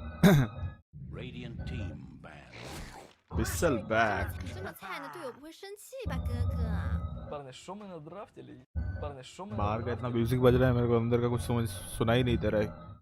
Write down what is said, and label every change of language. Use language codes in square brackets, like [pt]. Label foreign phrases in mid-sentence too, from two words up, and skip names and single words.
[en] Radiant team ban. Whistle back. [zh] 你这么菜，你的队友不会生气吧，哥哥？ [hi] बाहर का इतना म्यूजिक बज रहा है मेरे को अंदर का कुछ समझ सुनाई नहीं दे रहा है.